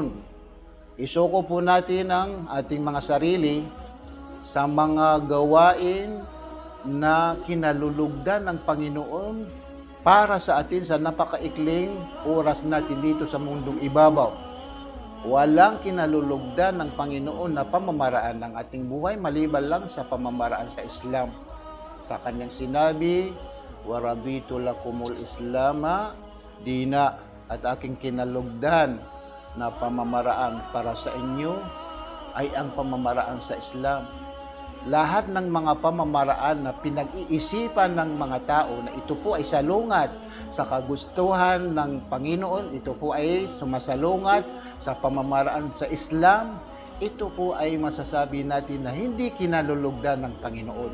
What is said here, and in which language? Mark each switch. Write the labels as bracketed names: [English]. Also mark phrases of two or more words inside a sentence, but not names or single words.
[Filipino] Isuko po natin ang ating mga sarili sa mga gawain na kinalulugdan ng Panginoon para sa atin sa napakaikling oras natin dito sa mundong ibabaw. Walang kinalulugdan ng Panginoon na pamamaraan ng ating buhay maliban lang sa pamamaraan sa Islam. Sa kanyang sinabi, [Arabic] "وَرَضِيتُ لَكُمُ الْإِسْلَامَ دِينًا," [Filipino] at aking kinalugdan na pamamaraan para sa inyo ay ang pamamaraan sa Islam. Lahat ng mga pamamaraan na pinag-iisipan ng mga tao na ito po ay salungat sa kagustuhan ng Panginoon, ito po ay sumasalungat sa pamamaraan sa Islam, ito po ay masasabi natin na hindi kinalulugdan ng Panginoon.